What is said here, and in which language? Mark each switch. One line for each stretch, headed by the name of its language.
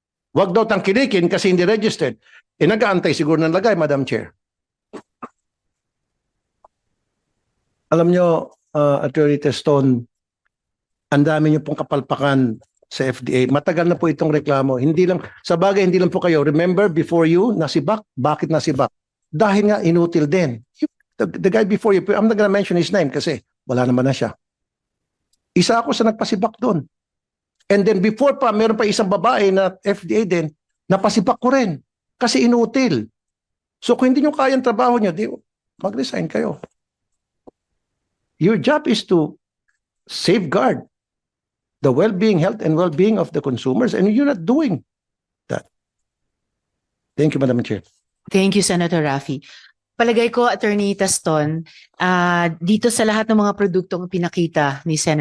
Filipino: Huwag daw tangkilikin kasi hindi registered. Nag-aantay siguro ng lagay, Madam Chair. Alam nyo, Attorney Teston, ang dami nyo pong kapalpakan sa FDA. Matagal na po itong reklamo. Hindi lang, sa bagay, hindi lang po kayo.
English: Remember, before you,
Filipino: nasibak. Bakit nasibak? Dahil nga, inutil din.
English: The guy before you, I'm not gonna mention his name
Filipino: kasi wala naman na siya. Isa ako sa nagpasibak doon.
English: And then before
Filipino: pa, meron pa isang babae na FDA din, napasibak ko rin. Kasi inutil. So kung hindi nyo kayang trabaho nyo, mag-resign kayo.
English: Your job is to safeguard the well-being, health, and well-being of the consumers, and you're not doing that. Thank you, Madam Chair. Thank you, Senator Raffy.
Filipino: Palagay ko, Attorney Taston, dito sa lahat ng mga produktong pinakita ni Sen.